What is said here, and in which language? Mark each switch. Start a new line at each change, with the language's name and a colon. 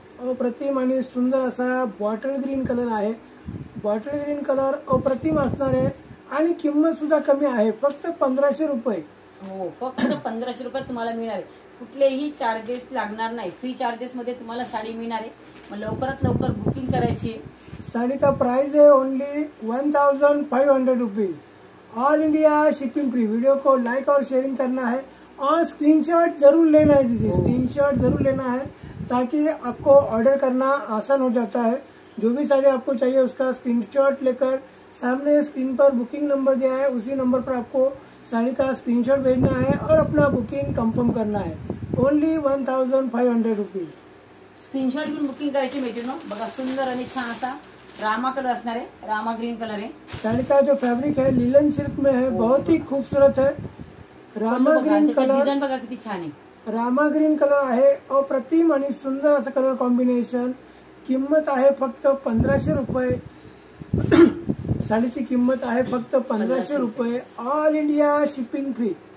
Marathi: अप्रतिम आणि सुंदर असा बॉटल ग्रीन कलर आहे. बॉटल ग्रीन कलर अप्रतिम असणार आहे. आणि किंमत सुद्धा कमी आहे फक्त 1500 रुपये. हो फक्त 1500 रुपये तुम्हाला मिळणार आहे. कुठलेही चार्जेस लागणार नाही. फ्री चार्जेस मध्ये तुम्हाला साडी मिळणार आहे. मग लवकरात लवकर बुकिंग करायची.
English: साड़ी का प्राइस है only 1500 rupees. All India shipping free.
Hindi: Video को लाइक और शेयरिंग करना है और स्क्रीनशॉट जरूर लेना है दीदी, स्क्रीनशॉट जरूर लेना है ताकि आपको ऑर्डर करना आसान हो जाता है। जो भी साड़ी आपको चाहिए उसका स्क्रीनशॉट लेकर सामने स्क्रीन पर बुकिंग नंबर दिया है, उसी नंबर पर आपको साड़ी का स्क्रीनशॉट भेजना है और अपना बुकिंग कंफर्म करना है।
English: Only 1500 rupees.
Marathi: स्क्रीनशॉट घेऊन बुकिंग करायची मैत्रिणी। बघा सुंदर आणि छान असा रामा कलर असणार आहे, रामा ग्रीन कलर आहे।
Hindi: साड़ी का जो फैब्रिक है लिलन सिल्क में है, बहुत ही खूबसूरत है।
English: Rama green colour,
Marathi: डिझाइन बघा किती छान आहे। रामा ग्रीन कलर आहे अप्रतिम आणि सुंदर असं कलर कॉम्बिनेशन। किंमत आहे फक्त 1500 रुपये। साडीची किंमत आहे फक्त 1500 रुपये।
English: All India shipping free.